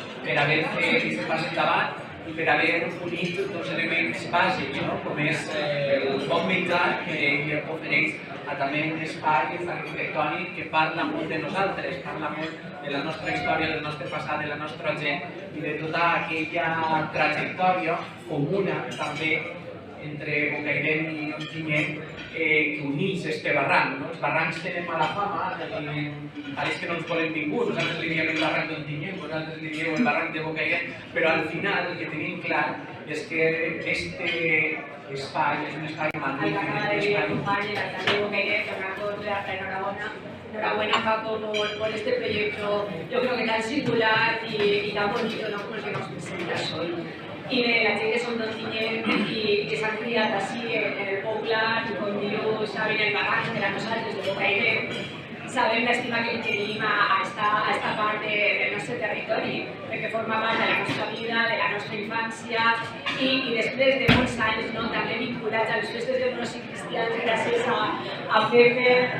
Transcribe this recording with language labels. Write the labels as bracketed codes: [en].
[ca] per haver fet aquest pas endavant i per haver unit dos elements bàsics, com és el bon menjar que ell ofereix a també un espai arquitectònic que parla molt de nosaltres, parla molt de la nostra història, del nostre passat, de la nostra gent i de tota aquella trajectòria comuna també entre Bocairent i Ontinyent que uneix este barranc. Els barrancs tenen mala fama, pareix que no ens volem ningú, nosaltres li diem el barranc d'Ontinyent, vosaltres li dieu el barranc de Bocairent, però al final el que tenim clar és que este espai és un espai magnífic. [es] Acaba de venir a acompañar el alcalde de Bocairent, Fernando, darte enhorabuena. Enhorabuena, Paco, por este proyecto, yo creo que tan singular y tan bonito, ¿no?, como el que nos presentas hoy. [ca] Y de la gent que són d'Ontinyent i que s'han criat així en el poble, i com diu, saben el bagatge de nosaltres, de Bocairent, sabem l'estima que tenim a esta part del nostre territori, perquè forma part de la nostra vida, de la nostra infància i després de molts anys també vinculats a les festes de bros i cristians gràcies a Pepe,